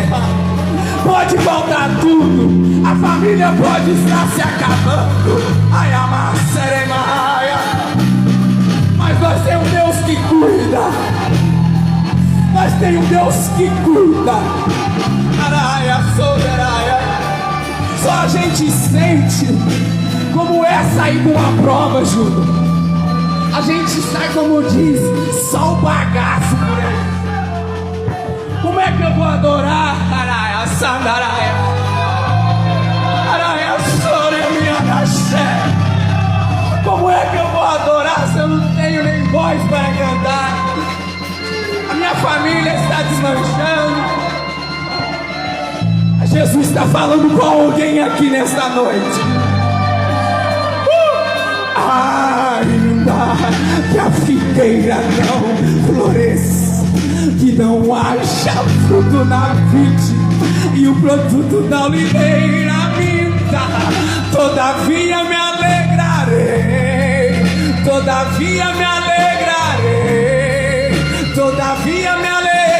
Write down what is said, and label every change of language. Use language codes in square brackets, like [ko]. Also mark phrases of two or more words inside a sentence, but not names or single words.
[pt] Pode faltar tudo, a família pode estar se acabando, ai, amasseremaia, mas nós temos um Deus que cuida, nós temos um Deus que cuida, araia, soleraia. Só a gente sente como é sair de uma prova, Júlio. A gente sai, como diz, só o bagaço por aí. Como é que eu vou adorar, araia, sandaraia, araia, soremia, naxé? Como é que eu vou adorar se eu não tenho nem voz para cantar? A minha família está desmanchando. Jesus está falando com alguém aqui nesta noite. Ainda que a figueira não floresça, que não haja fruto na vide e o produto da oliveira minta, todavia me alegrarei, todavia me alegrarei, todavia me alegrarei.